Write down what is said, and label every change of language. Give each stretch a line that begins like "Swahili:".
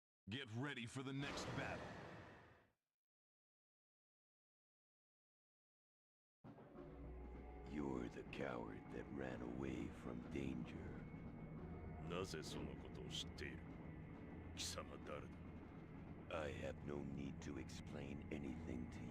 English: Get ready for the next battle. You're the coward that ran away from danger.
Japanese: なぜそのことを知っている？貴様誰だ？
English: I have no need to explain anything to you.